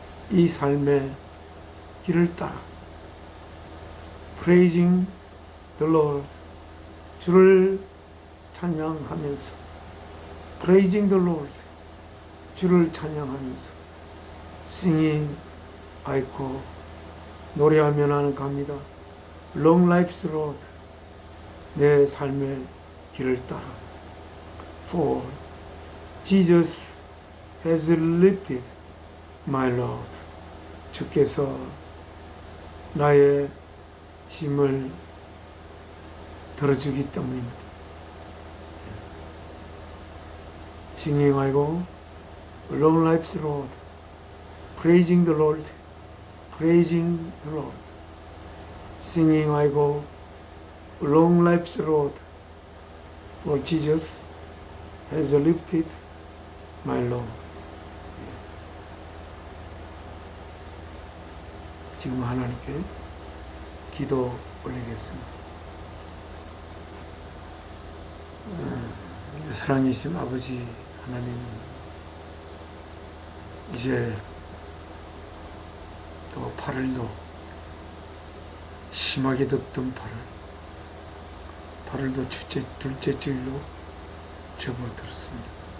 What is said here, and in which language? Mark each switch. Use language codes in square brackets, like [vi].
[ko] 이 삶의 길을 따라 [en] praising the Lord, [ko] 주를 찬양하면서 praising the Lord, 주를 찬양하면서 singing 아이고 노래하며 나는 갑니다. [en] Long life's road, [ko] 내 삶의 길을 따라. [en] For Jesus has lifted my load, [ko] 주께서 나의 짐을 들어주기 때문입니다. [en] Singing 아이고 Long life's road, praising the Lord, praising the Lord. Singing I go along life's road, for Jesus has lifted my load. [ko] 지금 하나님께 기도 올리겠습니다. 사랑이신 아버지 하나님, 이제 또 8일도 심하게 덥던 8월도 둘째 주일로 접어들었습니다.